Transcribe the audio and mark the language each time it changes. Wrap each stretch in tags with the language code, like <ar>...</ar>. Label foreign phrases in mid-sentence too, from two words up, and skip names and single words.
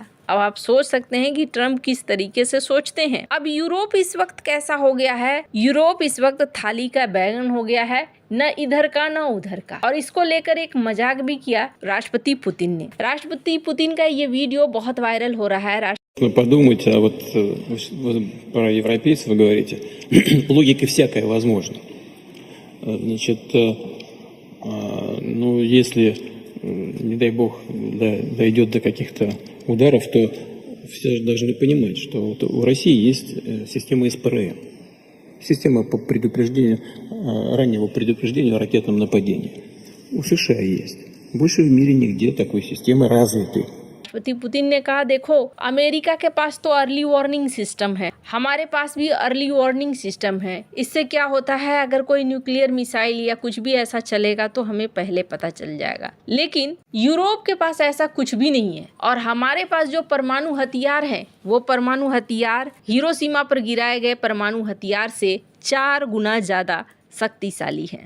<hi>अब आप सोच सकते हैं कि ट्रंप किस तरीके से सोचते हैं। अब यूरोप इस वक्त कैसा हो गया है? यूरोप इस वक्त थाली का बैगन हो गया है, न इधर का न उधर का। और इसको लेकर एक मजाक भी किया राष्ट्रपति पुतिन ने। राष्ट्रपति पुतिन का ये वीडियो बहुत वायरल हो रहा है।</hi> <ru>Подумайте, а вот про европейцев вы говорите, логика всякая возможна. Значит, ну, если, не дай бог, дойдет до каких-то ударов, то все же должны понимать, что вот у России есть система СПРМ. Система по предупреждению, раннего предупреждения о ракетном нападении. У США есть. Больше в мире нигде такой системы развитой.</ru> <hi>राष्ट्रपति पुतिन ने कहा, देखो अमेरिका के पास तो</hi> <en>early warning system</en> <hi>है, हमारे पास भी</hi> <en>early warning system</en> <hi>है। इससे क्या होता है, अगर कोई</hi> <en>nuclear missile</en> <hi>या कुछ भी ऐसा चलेगा तो हमें पहले पता चल जाएगा। लेकिन यूरोप के पास ऐसा कुछ भी नहीं है और हमारे पास जो परमाणु हथियार है वो परमाणु हथियार हिरोशिमा पर गिराए गए परमाणु हथियार से 4 गुना ज्यादा शक्तिशाली है।</hi>